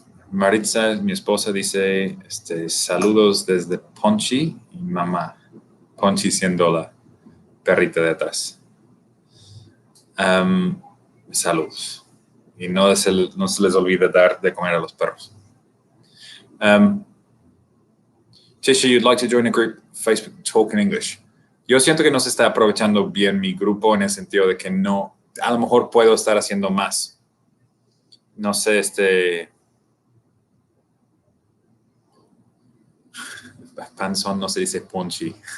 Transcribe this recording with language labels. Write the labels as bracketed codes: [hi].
[es] Maritza, mi esposa, dice, saludos desde Ponchi y mamá. Ponchi siendo la perrita de atrás. Saludos. Y no se les olvide dar de comer a los perros. [en] Tisha, you'd like to join a group, Facebook Talk in English. [es] Yo siento que no se está aprovechando bien mi grupo en el sentido de que no, a lo mejor puedo estar haciendo más. No sé, panzón no se dice ponchi.